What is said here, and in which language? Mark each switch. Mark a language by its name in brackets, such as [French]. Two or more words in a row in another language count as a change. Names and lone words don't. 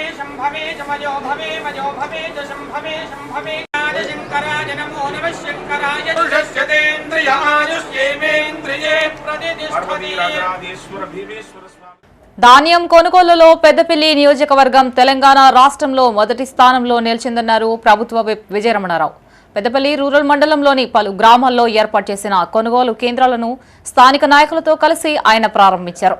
[Sanskrit] शंभवे मयो भवे च शंभवे शंभवे शंकराय नमो नमः शंकराय दुष्यतेन्द्रिय आयुष्येवेन्द्रिये प्रतिष्ठति [Telugu] ధాన్యం కొనుగోలులో పెద్దపల్లి నియోజకవర్గం తెలంగాణ రాష్ట్రంలో మొదటి స్థానంలో నిలిచిందన్నారు ప్రభుత్వ విప్ విజయరమణారావు. పెద్దపల్లి రూరల్ మండలంలోని పలు గ్రామాల్లో ఏర్పాటు చేసిన కొనుగోలు కేంద్రాలను స్థానిక నాయకులతో కలిసి ఆయన ప్రారంభించారు.